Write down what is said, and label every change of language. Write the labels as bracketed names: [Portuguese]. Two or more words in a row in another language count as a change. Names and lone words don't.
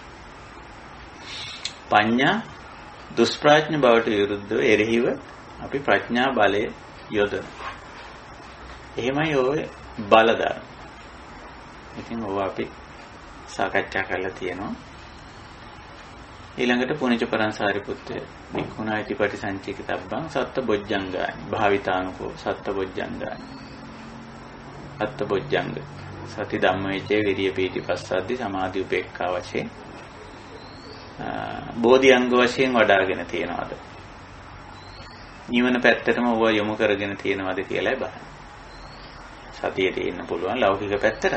[Sinhala] පඤ්ඤා දුෂ්ප්‍රඥ බවට විරුද්ධව එරෙහිව අපි ප්‍රඥා බලය යොදන. එහෙමයි ඔය බල ධර්ම. ඉතින් ඕවා අපි සාකච්ඡා කරලා තියෙනවා. [Pali] ඊළඟට පුණජ පරංසාරිපුත්‍ර වික්ඛුණායිති පටිසංචිකිතබ්බං සත්ත-බොජ්ජංගානි භාවිතානුකෝ සත්ත-බොජ්ජංගානි. සත්ත-බොජ්ජංග සති ධම්මවිචේ විරිය පීති පස්සද්දි සමාධි උපේක්ඛා [Sinhala] වශයෙන් බෝධි අංග වශයෙන් වඩාගෙන තියනවාද? නිවන පැත්තටම ඕවා යොමු කරගෙන තියනවාද කියලායි බලන්න. සතියේ තියෙන්න පුළුවන් ලෞකික පැත්තට.